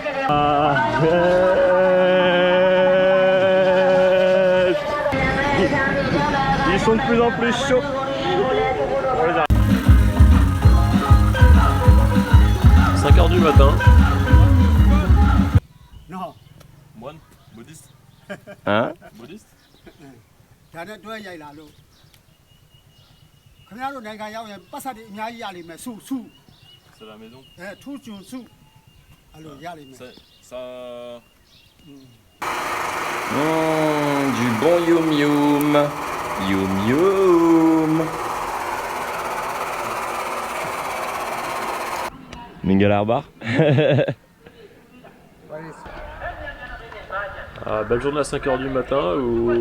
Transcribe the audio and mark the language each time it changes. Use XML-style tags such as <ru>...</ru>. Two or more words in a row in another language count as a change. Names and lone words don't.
<fr>Ils sont de plus en plus chauds. 5h du matin. Non. Moine, bouddhiste. Hein? Bouddhiste.</fr> <my>ဒါနဲ့တွဲရိုက်လာလို့ခင်ဗျားတို့နိုင်ငံရောက်ရင်ပတ်စပ်တွေအများကြီးရလိမ့်မယ်စုစု</my> <fr>C'est la maison.</fr> <my>ထူးကျွန်းစုအဲ့လိုရလိမ့်မယ်</my> <fr>Ça... Du bon youm youm. Youm youm. Mingalabar. Ah, belle journée à 5h du matin où</fr>